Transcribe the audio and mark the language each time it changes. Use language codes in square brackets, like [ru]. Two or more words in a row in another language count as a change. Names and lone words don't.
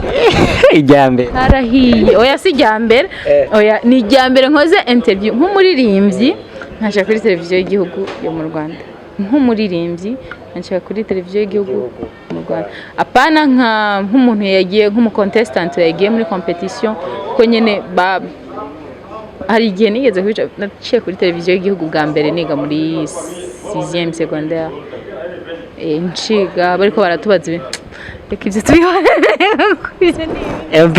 [rn] ijyambere narahiye oya si ijyambere oya ni ijyambere nkoze interview nk'umuririmbyi nkaje kuri televiziyo y'igihugu yo mu Rwanda nk'umuririmbyi nkaje kuri televiziyo y'igihugu mu Rwanda apana nk'umuntu yagiye nk'umucontestant yagiye muri competition ko nyene hari igihe nigeze naciye kuri televiziyo y'igihugu bwa mbere niga muri [fr] 6e secondaire [rn] nciga bariko baratubaza reka ivyo tubiho